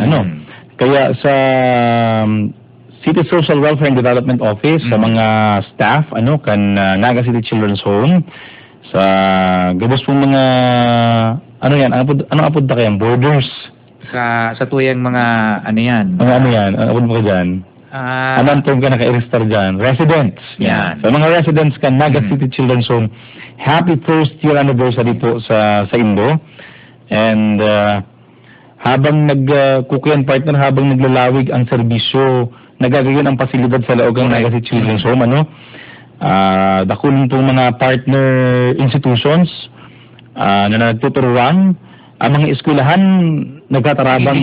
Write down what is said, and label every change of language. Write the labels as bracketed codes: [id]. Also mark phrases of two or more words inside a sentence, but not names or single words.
[bik] Kaya sa City Social Welfare and Development Office, sa mga staff, kan Naga City Children's Home, sa gabos pong mga, anong apod na kayang borders, sa tuyang mga ano yan. Ano yan? Ano mo ka dyan? Anong term ka naka-register dyan? Residents. Yan. So mga residents kan Naga City Children's Home, [en] happy first year anniversary [bik] po sa Indo. And habang kukuyan partner, habang naglalawig ang serbisyo, nagagawin ang pasilidad sa loob ng Naga City Children's Home, dakulan pong mga [en] partner institutions [bik] na nagtuturuan, ang mga eskwelahan nagtatarabang